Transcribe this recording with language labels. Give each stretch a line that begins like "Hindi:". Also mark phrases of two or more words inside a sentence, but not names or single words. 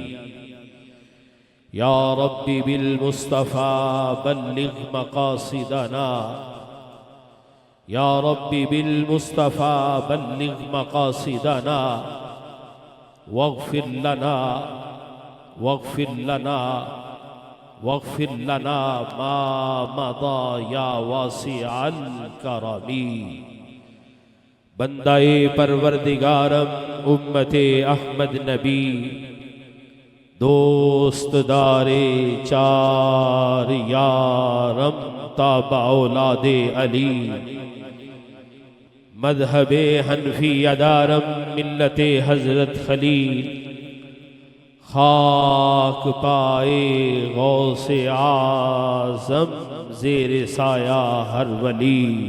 Arabic: يا رب بالمصطفى بلغ مقاصدنا يا رب بالمصطفى بلغ مقاصدنا واغفر لنا واغفر لنا واغفر لنا ما مضى يا واسع الكرم.
Persian: بندهٔ پروردگارم امت احمد نبی دوست‌دار چار یارم تابع اولاد علی مذهب حنفی دارم ملت حضرت خلیل، خاک پای غوث اعظم زیر سایه هر ولی.